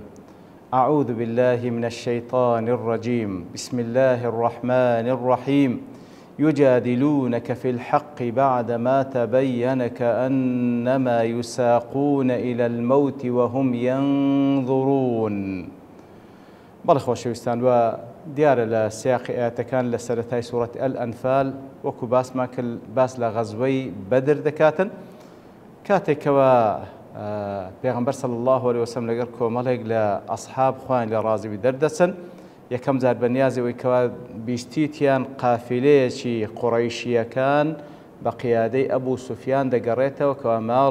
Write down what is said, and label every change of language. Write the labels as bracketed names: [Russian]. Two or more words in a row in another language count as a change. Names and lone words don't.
[Arabic] أعوذ بالله من الشيطان الرجيم. بسم الله الرحمن الرحيم. يجادلونك في الحق بعدما تبين كأنما يساقون إلى الموت وهم ينظرون. [Central Kurdish] بەڵێ خۆشەویستان وە دیارە لە سیاقی ئاەتەکان لە سەرەتای سوورەتی ئەل-ئەنفال وەکو باسمان کرد باس لە غەزوەی بەدر دەکاتن کاتێکەوە پێغەمبەر [Arabic] صلی الله علیه وسلم [Central Kurdish] لەگەڵ کۆمەڵێک لە ئەسحاب خوان لە ڕازیبی دەردەچن یەکەم جار بەنیازەوەی کەوا بیستیتیان قافیلەیەکی قوڕەیشیەکان بە قیادەی ئەبوو سوفیان دەگەڕێتەوە کەوا ماڵ